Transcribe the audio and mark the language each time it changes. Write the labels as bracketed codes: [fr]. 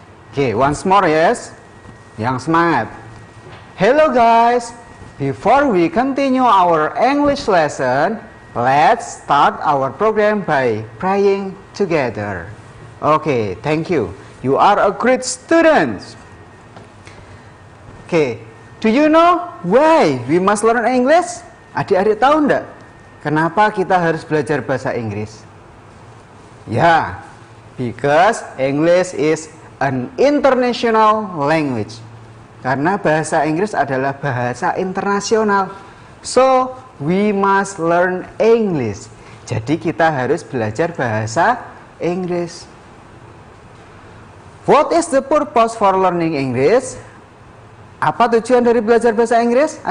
[en] Okay, once more yes. [id] Yang semangat. [en] Hello guys, before we continue our English lesson, let's start our program by praying together. Okay, thank you. You are a great student. Okay, do you know why we must learn English? [id] Adik-adik tahu enggak? Kenapa kita harus belajar bahasa Inggris? [en] Ya, because English is an international language. [id] Karena bahasa Inggris adalah bahasa internasional. [en] So, we must learn English. [id] Jadi kita harus belajar bahasa Inggris. [en] What is the purpose for learning English? [id] Apa tujuan dari belajar bahasa Inggris?